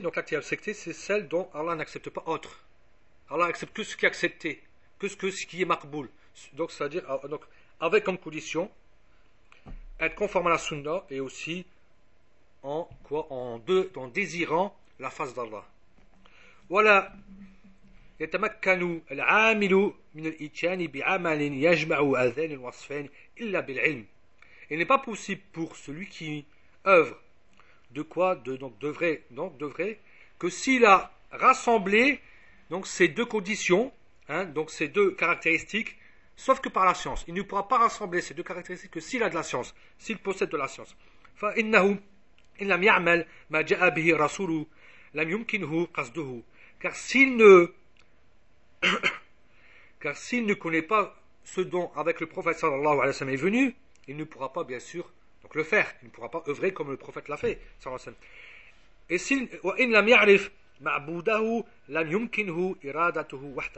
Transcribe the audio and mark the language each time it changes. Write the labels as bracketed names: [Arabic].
[French] Donc l'acte qui est accepté, c'est celle dont Allah n'accepte pas autre. Allah accepte que ce qui est accepté, que ce qui est maqboul. Donc c'est-à-dire, donc, avec comme condition, être conforme à la sunna et aussi en quoi, en désirant la face d'Allah. Voilà. [Arabic] يتمكن العامل من الاتيان بعمل يجمع هذين الوصفين الا بالعلم. [French] Il n'est pas possible pour celui qui œuvre de quoi de donc devrait donc devrait que s'il a rassemblé donc ces deux conditions, hein, donc ces deux caractéristiques, sauf que par la science. Il ne pourra pas rassembler ces deux caractéristiques que s'il a de la science, s'il possède de la science. [Arabic] فانه ان لم يعمل ما جاء به رسوله لم يمكنه قصده. [French] Car s'il ne car s'il ne connaît pas ce dont avec le prophète sallallahu alayhi wa sallam est venu, il ne pourra pas bien sûr donc le faire, il ne pourra pas œuvrer comme le prophète l'a fait sallallahu alayhi wa sallam.